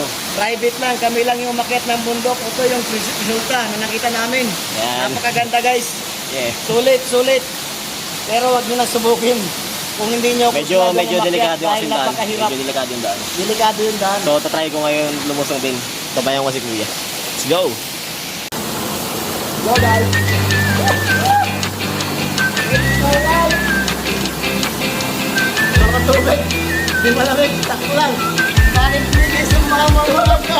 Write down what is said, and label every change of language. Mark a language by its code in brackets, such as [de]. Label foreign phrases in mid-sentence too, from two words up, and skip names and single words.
[tl] Private lang, kami lang yung umakyat ng bundok. Ito yung resulta na nakita namin. Yan. Napakaganda guys. Yeah. Sulit. Pero wag nyo na subukin. Kung hindi nyo Medyo delikado kasi yung daan. napakahirap. Medyo delikado yung daan. Delikado yung daan. So, tatry ko ngayon lumusong din. Tabayan ko si Kuya. [en] Let's go! Go guys! [tl] Mga tubig! Hindi malamig, takbo lang! Bakit hindi sumama mga ka?